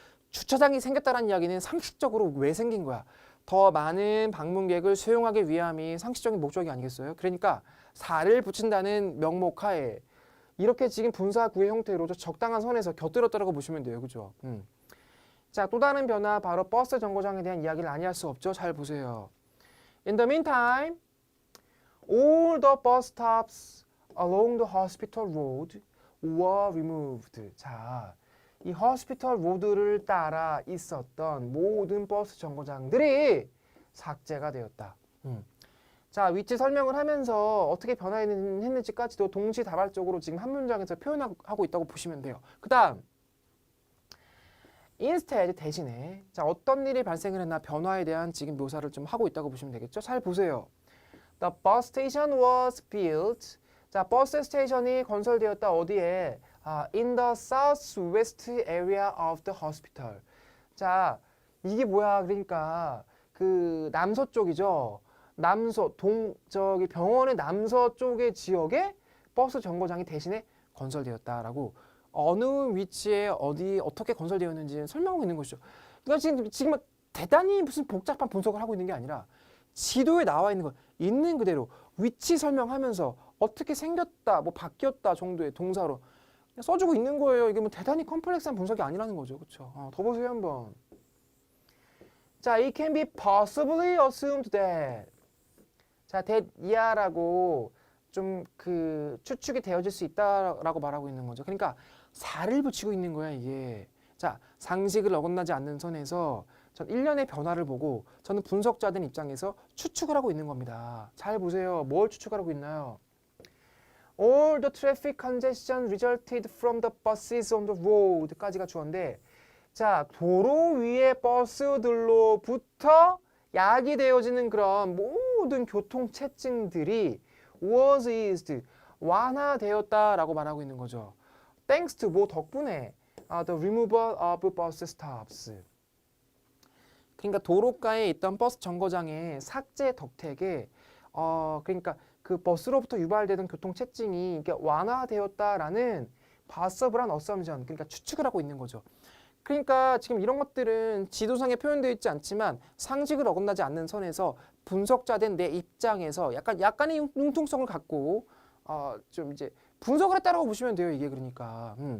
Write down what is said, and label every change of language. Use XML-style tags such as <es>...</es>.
<ko>주차장이 생겼다는 이야기는 상식적으로 왜 생긴 거야? 더 많은 방문객을 수용하기 위함이 상식적인 목적이 아니겠어요? 그러니까 살을 붙인다는 명목 하에 이렇게 지금 분사 구의 형태로 적당한 선에서 곁들였다라고 보시면 돼요. 그죠? 자, 또 다른 변화 바로 버스 정거장에 대한 이야기를 아니할 수 없죠. 잘 보세요.</ko> <en>In the meantime, all the bus stops along the hospital road were removed.</en> <ko>자, 이 호스피털 로드를 따라 있었던 모든 버스 정거장들이 삭제가 되었다. 자, 위치 설명을 하면서 어떻게 변화했는지까지도 동시다발적으로 지금 한 문장에서 표현하고 있다고 보시면 돼요. 그 다음 instead 대신에 자, 어떤 일이 발생을 했나 변화에 대한 지금 묘사를 좀 하고 있다고 보시면 되겠죠. 잘 보세요.</ko> <en>The bus station was built.</en> <ko>자, 버스 스테이션이 건설되었다. 어디에?</ko> <en>In the southwest area of the hospital.</en> <ko>자, 이게 뭐야? 그러니까 그 남서쪽이죠. 저기 병원의 남서쪽의 지역에 버스 정거장이 대신에 건설되었다라고 어느 위치에 어떻게 건설되었는지 설명하고 있는 것이죠. 그러니까 지금 대단히 무슨 복잡한 분석을 하고 있는 게 아니라 지도에 나와 있는 거 있는 그대로 위치 설명하면서 어떻게 생겼다, 뭐 바뀌었다 정도의 동사로 써주고 있는 거예요. 이게 뭐 대단히 컴플렉스한 분석이 아니라는 거죠. 그렇죠? 더 보세요 한번.</ko> <en>자, it can be possibly assumed that.</en> <ko>자, that 이하라고 좀 그 추측이 되어질 수 있다라고 말하고 있는 거죠. 그러니까 살을 붙이고 있는 거야 이게. 자, 상식을 어긋나지 않는 선에서 전 일련의 변화를 보고 저는 분석자된 입장에서 추측을 하고 있는 겁니다. 잘 보세요. 뭘 추측하고 있나요?</ko> <en>All the traffic congestion resulted from the buses on the road</en> <ko>까지가 주어인데 자, 도로 위의 버스들로부터 야기되어지는 그런 모든 교통체증들이</ko> <en>was eased,</en> <ko>완화되었다라고 말하고 있는 거죠.</ko> <en>Thanks to</en> <ko>뭐 덕분에</ko> <en>the removal of bus stops.</en> <ko>그러니까 도로가에 있던 버스 정거장의 삭제 덕택에 그러니까 그 버스로부터 유발되던 교통체증이 이게 완화되었다라는 possible한 assumption, 그러니까 추측을 하고 있는 거죠. 그러니까 지금 이런 것들은 지도상에 표현되어 있지 않지만 상식을 어긋나지 않는 선에서 분석자된 내 입장에서 약간의 융통성을 갖고 좀 이제 분석을 했다라고 보시면 돼요. 이게 그러니까.</ko>